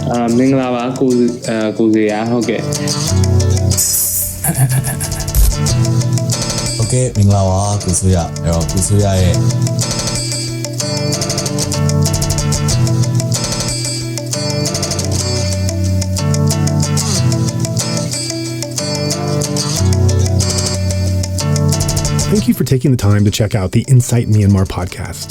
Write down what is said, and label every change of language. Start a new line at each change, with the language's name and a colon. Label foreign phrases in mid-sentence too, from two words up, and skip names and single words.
Burmese: မင်္ဂလာပါကိုစရာဟုတ်ကဲ့ ဟုတ်ကဲ့မင်္ဂလာပါကိုဆိုရအဲ့တော့ကိုဆိုရရဲ့
English: Thank you for taking the time to check out the Insight Myanmar podcast.